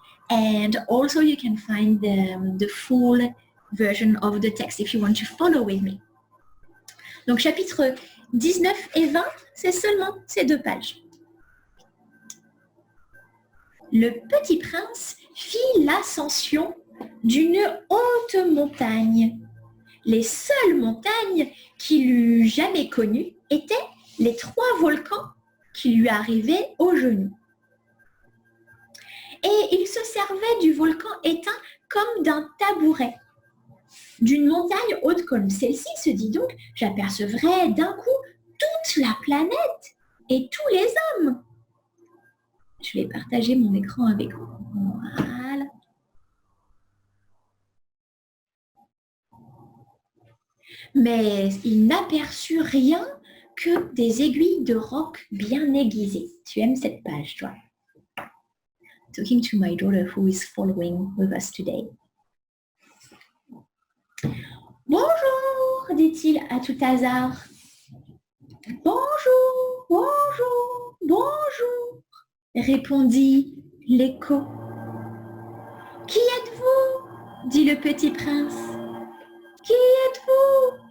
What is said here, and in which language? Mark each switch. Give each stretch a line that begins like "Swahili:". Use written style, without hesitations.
English: And also you can find the full version of the text if you want to follow with me.
French: Donc chapitres 19 et 20, c'est seulement ces 2 pages. Le Petit Prince fit l'ascension d'une haute montagne. Les seules montagnes qu'il eût jamais connues étaient les 3 volcans qui lui arrivaient aux genoux. Et il se servait du volcan éteint comme d'un tabouret. D'une montagne haute comme celle-ci, se dit donc, j'apercevrai d'un coup toute la planète et tous les hommes. Je vais partager mon écran avec vous. Voilà. Mais il n'aperçut rien que des aiguilles de roc bien aiguisées. Tu aimes cette page, toi?
English: Talking to my daughter who is following with us today.
French: Bonjour, dit-il à tout hasard. Bonjour, bonjour, bonjour, répondit l'écho. Qui êtes-vous? Dit le Petit Prince. Qui êtes-vous?